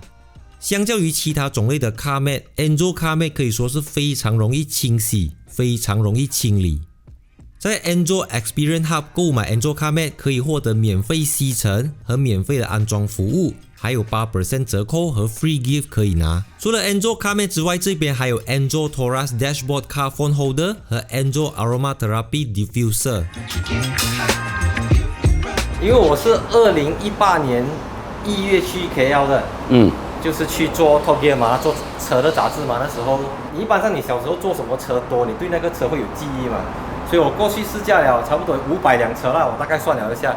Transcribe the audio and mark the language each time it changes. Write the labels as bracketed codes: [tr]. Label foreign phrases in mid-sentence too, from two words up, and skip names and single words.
[zh] 相较于其他种类的 [en] Car Mat， [zh] Enzo Car Mat 可以说是非常容易清洗，非常容易清理。在 Enzo Experience Hub 购买 Enzo Car Mat 可以获得免费吸尘和免费的安装服务，还有 8% 折扣和 [en] Free Gift [zh] 可以拿。除了 Enzo Car Mat 之外，这边还有 Enzo Taurus Dashboard Car Phone Holder 和 Enzo Aromatherapy Diffuser。因为我是2018年1月去 KL 的，就是去做 Top Gear 嘛，做车的杂志嘛。那时候你一般上你小时候做什么车多，你对那个车会有记忆嘛。所以我过去试驾了差不多500辆车啦，我大概算了一下。